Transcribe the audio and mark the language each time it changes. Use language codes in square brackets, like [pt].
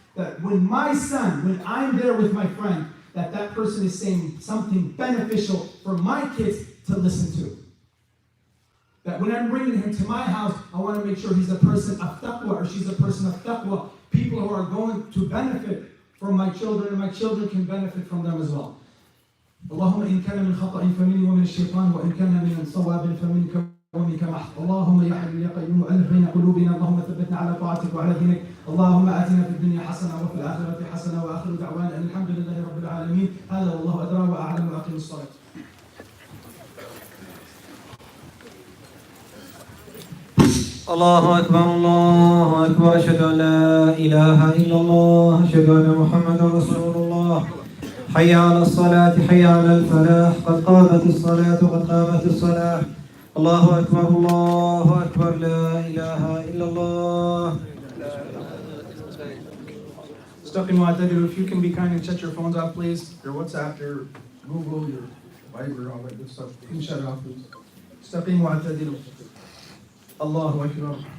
[en] that when my son, when I'm there with my friend, that person is saying something beneficial for my kids to listen to. That when I'm bringing him to my house, I want to make sure he's a person of taqwa, or she's a person of taqwa. People who are going to benefit from my children, and my children can benefit from them as well. [ar] اللهم إن كان من خطأ فمني ومن الشيطان وإن كان من صواب فمنك ومنك محض. اللهم يا حي يا قيوم ألف بين قلوبنا، اللهم ثبتنا على طاعتك وعلى دينك. اللهم آتنا في الدنيا حسنة وفي الآخرة حسنة، وآخر دعوانا أن الحمد لله رب العالمين. هذا والله أدرى وأعلم، وأقم الصلاة. الله أكبر الله أكبر، أشهد أن لا إله إلا الله، أشهد أن محمدا رسول الله. حي على الصلاة حي على الفلاح، قد قامت الصلاة قد قامت الصلاة. الله أكبر الله أكبر، لا إله إلا الله. استقيموا واعتدلوا. [en] If you can be kind and shut your phones off, please. Your WhatsApp, your Google, your Viber, all that good stuff. You can shut it off, please. [ar] استقيموا واعتدلوا. الله أكبر.